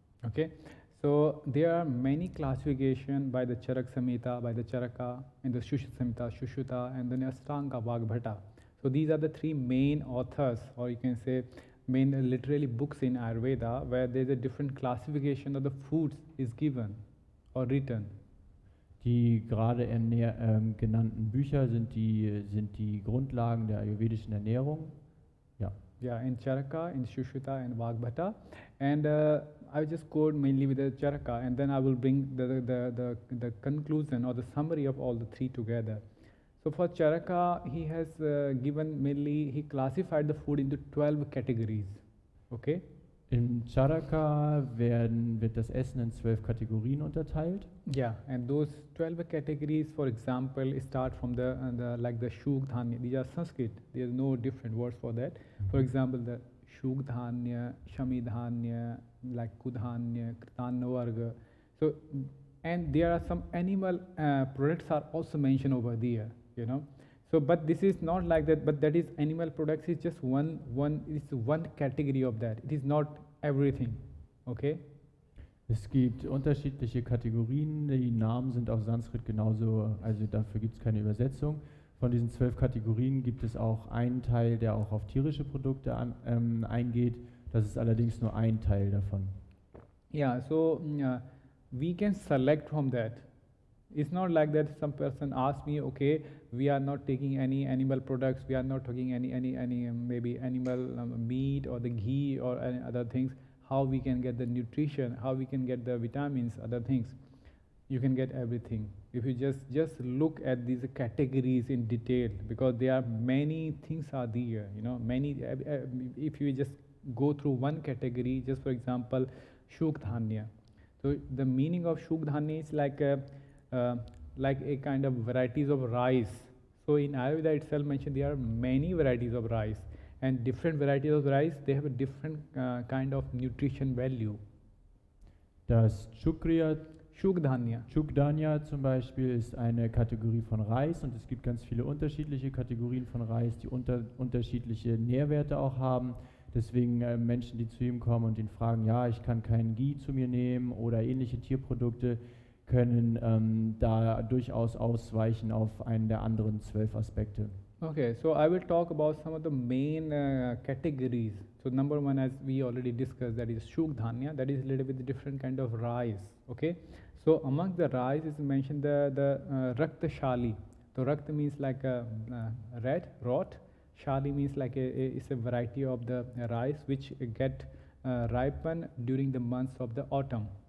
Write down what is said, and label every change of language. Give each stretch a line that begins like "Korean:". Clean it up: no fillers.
English: Okay, so there are many classification by the Charak Samhita, by the Charaka, and the Shusha Samhita, Shushuta, and then Astanga Vagbhata. So these are the three main authors, or you can say main literally books in Ayurveda, where there is a different classification of the foods is given or written.
German: Die gerade genannten Bücher sind die Grundlagen der ayurvedischen Ernährung. Ja.
English: Yeah, in Charaka, in Shushruta and Vagbhata. And I will just quote mainly with the Charaka, and then I will bring the conclusion or the summary of all the three together. So for Charaka, he has he classified the food into 12 categories. Okay?
German: Im Charaka wird das Essen in 12 Kategorien unterteilt.
English: Yeah, and those 12 categories, for example, start from the Shug Dhanya. These are Sanskrit. There is no different words for that. For example, the Shug Dhanya, Shami Dhanya, like Kudhanya, Kritanna Varga. So, and there are some animal products are also mentioned over there, you know. So, but this is not like that. But that is animal products is just one category of that. It is not everything. Okay.
German: Es gibt unterschiedliche Kategorien, die Namen sind auf Sanskrit genauso, also dafür gibt es keine Übersetzung. Von diesen 12 Kategorien gibt es auch einen Teil, der auch auf tierische Produkte eingeht. Das ist allerdings nur ein Teil davon.
English: Yeah, so we can select from that. It's not like that some person asks me, okay, we are not taking any animal products, we are not taking any maybe animal meat or the ghee or any other things. How we can get the nutrition, how we can get the vitamins, other things. You can get everything if you just look at these categories in detail, because there are many things are there, you know, many. If you just go through one category, just for example, Shuk Dhanya. So the meaning of Shuk Dhanya is like a kind of varieties of rice. So in Ayurveda itself mentioned there are many varieties of rice. And different varieties of rice, they have a different kind of nutrition value.
German: Das Shugdhanya zum Beispiel ist eine Kategorie von Reis und es gibt ganz viele unterschiedliche Kategorien von Reis, die unterschiedliche Nährwerte auch haben. Deswegen Menschen, die zu ihm kommen und ihn fragen, ja, ich kann keinen Ghee zu mir nehmen oder ähnliche Tierprodukte, können da durchaus ausweichen auf einen der anderen 12 Aspekte.
English: Okay, so I will talk about some of the main categories. So number one, as we already discussed, that is Shugdhanya, that is a little bit different kind of rice. Okay, so among the rice is mentioned the Rakta Shali. So Rakta means like a red,
German: rot.
English: Shali means like it's a variety of the rice which get ripen during the months of the autumn.